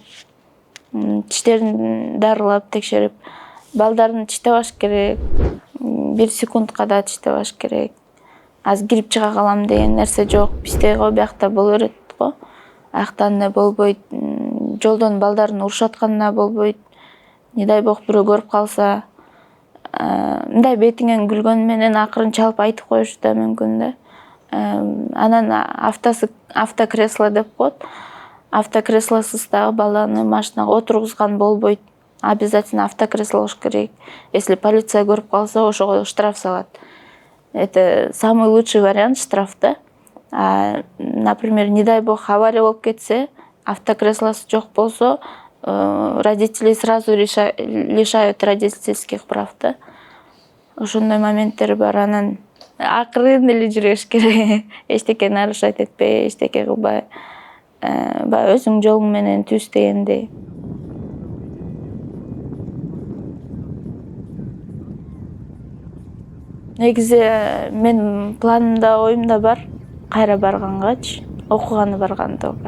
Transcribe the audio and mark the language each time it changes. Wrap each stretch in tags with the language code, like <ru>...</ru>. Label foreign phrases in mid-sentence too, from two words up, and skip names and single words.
<ky>Тиштерин дарылап текшерип, балдарын тиштебаш керек. 1 секундка да тиштебаш керек. Аз кирип чыга калам деген нерсе жок. Бизде го биякта боло берет го. Аякта андай болбойт. Жолдон балдарын урушуп атканда болбойт.</ky> <ru>Не дай бог</ru> <ky>бирөө көрүп калса, мындай бетиңен күлгөн менен акырын чалып айтып коюшу да мүмкүн да. Анан автокресло деп коет. Автокреслосуз дагы баланы машинага отургузган болбойт. Обязательно автокресло болуш керек. Если полиция көрүп калса, ошого штраф салат.</ky> <ru>Это самый лучший вариант штрафта.</ru> <ky>Например,</ky> <ru>не дай бог</ru> <ky>авария болуп кетсе, автокреслосы жок болсо,</ky> <ru>родители сразу лишают родительских прав да.</ru> <ky>Ошондой моменттер бар. Анан акырын эле жүрүш керек. Эчтеке нарушать этпей, эчтеке кылбай, баягы өзүң жолуң менен түз дегендей. Негизи мен планымда, оюмда бар, кайра баргангачы, окуганы барган только.</ky>